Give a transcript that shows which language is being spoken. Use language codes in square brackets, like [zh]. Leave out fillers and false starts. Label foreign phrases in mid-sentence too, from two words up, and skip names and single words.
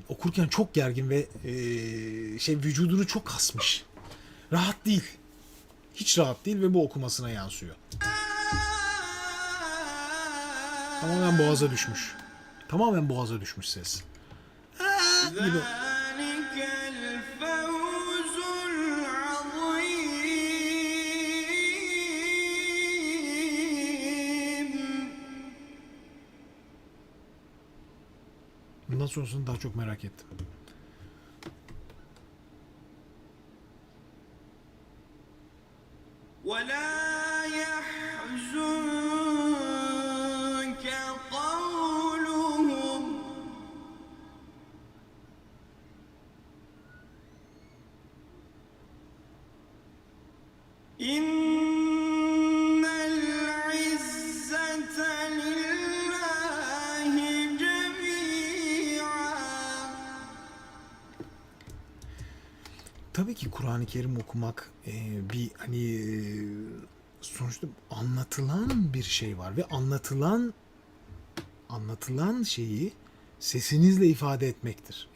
[tr] Okurken çok gergin ve vücudunu çok kasmış. Rahat değil. Hiç rahat değil ve bu okumasına yansıyor. Tamamen boğaza düşmüş. Tamamen boğaza düşmüş ses. Gibi. [ar] ذلك الفوز العظيم. [tr] Bundan sonrasını daha çok merak ettim. [ar] ولا يحزنك قولهم إن العزة لله جميعا. [tr] Tabii ki Kur'an-ı Kerim okumak bir hani sonuçta anlatılan bir şey var ve anlatılan şeyi sesinizle ifade etmektir.